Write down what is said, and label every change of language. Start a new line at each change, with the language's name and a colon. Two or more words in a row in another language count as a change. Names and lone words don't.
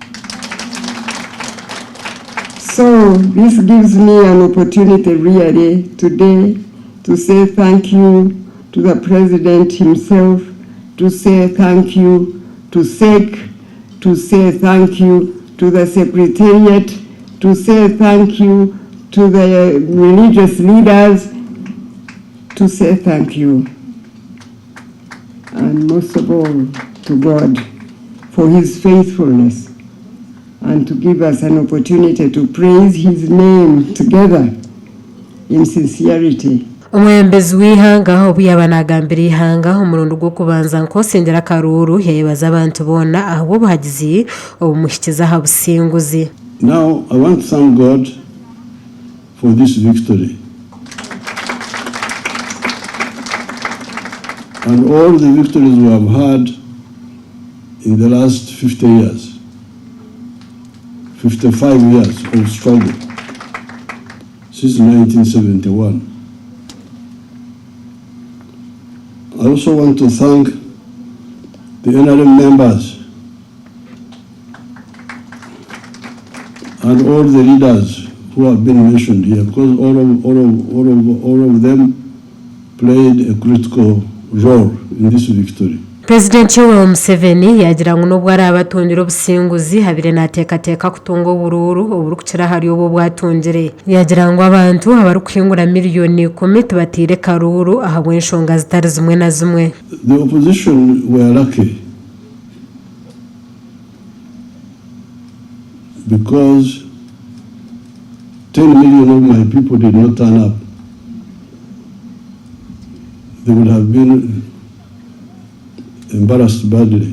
English: So this gives me an opportunity really today to say thank you to the president himself, to say thank you to SEC, to say thank you to the secretariat, to say thank you to the religious leaders, to say thank you, and most of all to God. for his faithfulness and to give us an opportunity to praise his name together in sincerity.
Nyankole: Omwembezi w'ihanga obu yaba nagambira ihanga omulundi gw'okubanza nk'osengera Karuru yayebaza abantu boona ahabwa obuhagizi obumuhikiza aha businguzi.
English: Now I want to thank God for this victory and all the victories we have had in the last 50 years, 55 years of struggle since 1971. I also want to thank the NRM members and all the leaders who have been mentioned here, because all of them played a critical role in this victory.
Nyankole: Purezidenti Yoweri Museveni yagira ngo nubwo ari abatungira obusinguzi habire nateekateeka kutunga obururu oburukukira hari obwo bwatungire. Yagira ngo abantu abarukwingura miliyoni 10 tubatiire Karuru ahabwa enshonga zitari zimwe na zimwe.
English: The opposition were lucky because 10 million of my people did not turn up. They would have been embarrassed badly.